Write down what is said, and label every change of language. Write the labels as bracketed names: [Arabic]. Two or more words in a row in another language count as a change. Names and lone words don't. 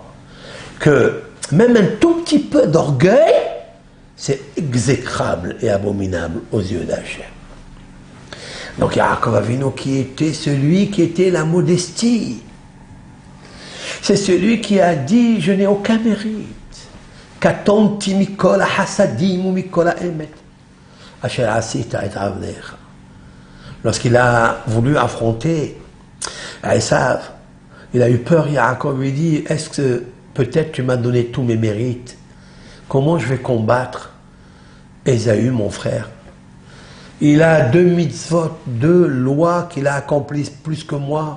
[French] Que même un tout petit peu d'orgueil, c'est exécrable et abominable aux yeux d'Hachem. Donc Yaakov Avinu qui était celui qui était la modestie. C'est celui qui a dit, je n'ai aucun mérite. [Hebrew] קטנתי מכל החסדים ומכל האמת. אשר עשית את עבדך. [French] Lorsqu'il a voulu affronter Esav, il a eu peur, Yaakov lui dit, est-ce que peut-être tu m'as donné tous mes mérites? Comment je vais combattre Ésaü, mon frère? Il a 2 mitzvot, 2 lois qu'il a accomplies plus que moi.